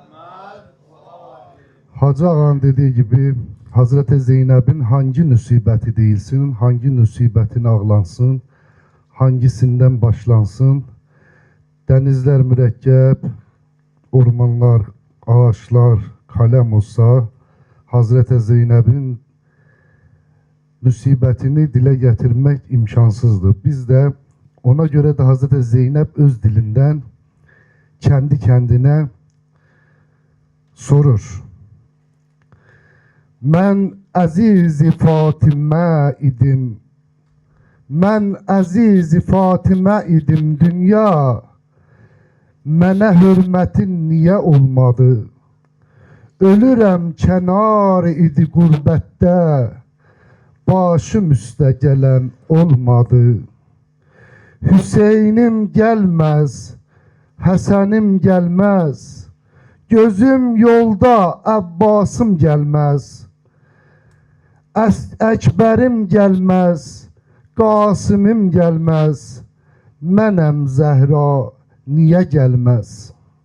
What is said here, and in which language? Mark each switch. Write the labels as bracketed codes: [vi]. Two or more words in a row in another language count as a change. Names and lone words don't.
[tr] Hacı Ağa'nın dediği gibi Hazreti Zeynep'in hangi nüsibeti değilsin, hangi nüsibetin ağlansın, hangisinden başlansın, denizler mürekkep, ormanlar, ağaçlar, kalem olsa Hazreti Zeynep'in müsibetini dile getirmek imkansızdı. Biz de ona göre de Hazreti Zeynep öz dilinden kendi kendine sorur. [az] Men aziz Fatime idim. Men aziz Fatime idim dünya. Mənə hürmətin niye olmadı? Ölürəm kenar idi gurbette. Başım üstə gələn olmadı. Hüseynim gelmez, Həsənim gelmez. Gözüm yolda, Abbasım gelmez. Əkbərim gelmez, Qasımım gelmez. Mənəm Zəhra, niye gelmez?